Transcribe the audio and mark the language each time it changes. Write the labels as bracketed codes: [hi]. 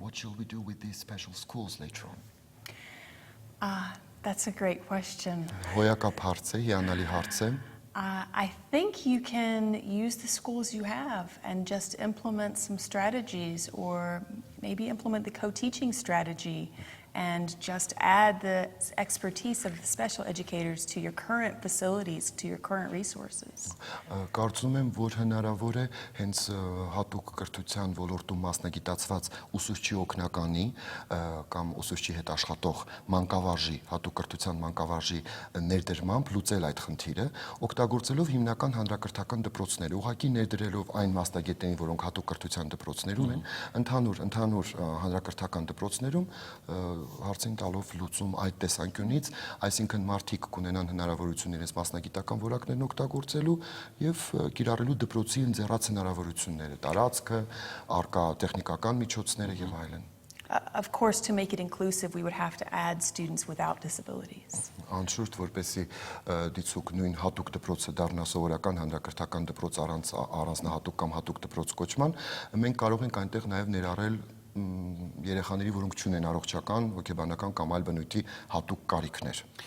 [en] What shall we do with these special schools later on? That's a great question. [hy] Հոյակապ հարց է, հիանալի հարց է։ [en] I think you can use the schools you have and just implement some strategies, or maybe implement the co-teaching strategy and just add the expertise of the special educators to your current facilities, to your current resources. [hy] Կարծում եմ, որ հնարավոր է հենց հատուկ կրթության ոլորտում մասնագիտացված ուսուցչի օգնականի կամ ուսուցչի հետ աշխատող մանկավարժի, հատուկ կրթության մանկավարժի ներդրմամբ լուծել այդ խնդիրը, օգտագործելով հիմնական հանրակրթական դպրոցները, ուղղակի ներդրելով այն մասնագետներին, որոնք հատուկ կրթության դպրոցներում են, ընդհանուր հանրակրթական դպրոցներում հարցին տալով լուծում այդ տեսանկյունից, այսինքն մարդիկ կունենան հնարավորություն իրենց մասնագիտական որակներն օգտագործելու եւ կիրառելու դպրոցի ընձեռած հնարավորությունները, տարածքը, արկա տեխնիկական միջոցները եւ այլն։ [en] Of course, to make it inclusive, we would have to add students without disabilities. [hy] Անշուշտ, որպեսզի դիցուկ նույն հատուկ դպրոցը դառնա սովորական հանրակրթական դպրոց առանձնահատուկ կամ հատուկ դպրոց կոչման, մենք կարող ենք այնտեղ նաեւ ներառել երեխաների, որոնք չունեն առողջական, հոգեբանական կամ այլ բնույթի հատուկ կարիքներ։